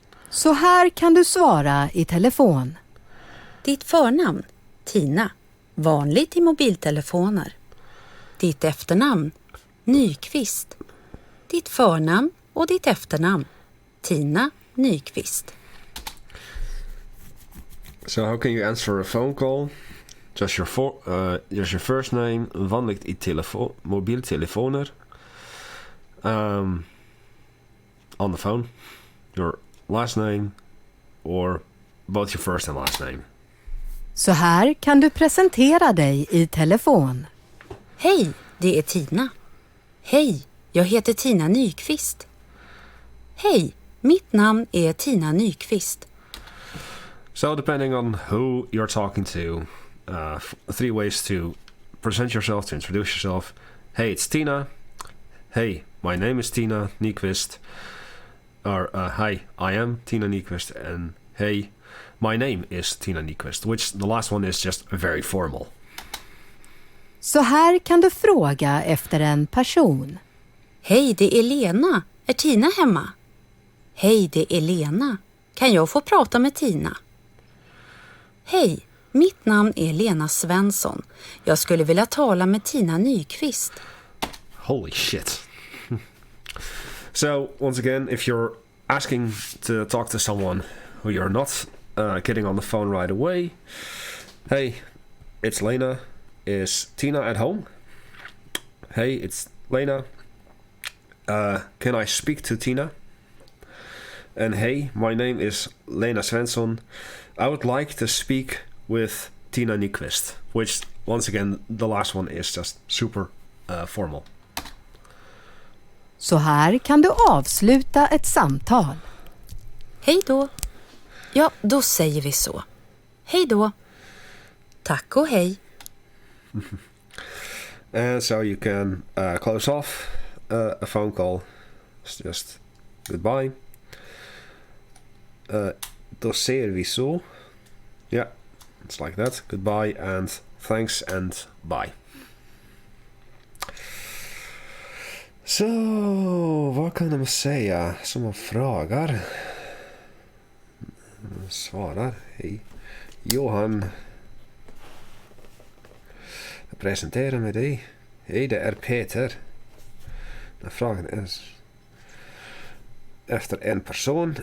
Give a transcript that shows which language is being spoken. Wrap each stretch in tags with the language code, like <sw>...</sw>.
<sv>Så här kan du svara i telefon. Ditt förnamn, Tina. Vanligt i mobiltelefoner. Ditt efternamn, Nyqvist. Ditt förnamn och ditt efternamn, Tina Nyqvist.</sv> <en>So how can you answer a phone call? Just your first name,</en> <sv>vanligt i mobiltelefoner.</sv> <en>On the phone, your last name or both your first and last name.</en> <sv>Så här kan du presentera dig i telefon. Hej, det är Tina. Hej, jag heter Tina Nyqvist. Hej, mitt namn är Tina Nyqvist.</sv> <en>So depending on who you're talking to, 3 ways to present yourself, to introduce yourself. Hey, it's Tina. Hey, my name is Tina Nyqvist. Or hi, I am Tina Nyqvist. And hey, my name is Tina Nyqvist. Which the last one is just very formal.</en> <sv>Så här kan du fråga efter en person. Hej, det är Lena. Är Tina hemma? Hej, det är Lena. Kan jag få prata med Tina? Hej, mitt namn är Lena Svensson. Jag skulle vilja tala med Tina Nyqvist.</sv> <en>Holy shit. So, once again, if you're asking to talk to someone who you're not getting on the phone right away, hey, it's Lena. Is Tina at home? Hey, it's Lena. Can I speak to Tina? And hey, my name is Lena Svensson. I would like to speak with Tina Nyqvist. Which, once again, the last one is just super formal.</en> <sv>Så här kan du avsluta ett samtal. Hej då. Ja, då säger vi så. Hej då. Tack och hej.</sv> <en>And so you can close off a phone call. It's just goodbye.</en> <sv>Då ser vi så.</sv> <en>Yeah, it's like that. Goodbye and thanks and bye.</en> <sv>Så, vad kan de säga som man frågar? Svarar. Hej. Johan. Jag presenterar med dig. Hej, det är Peter. Den frågan är efter en person.</sv>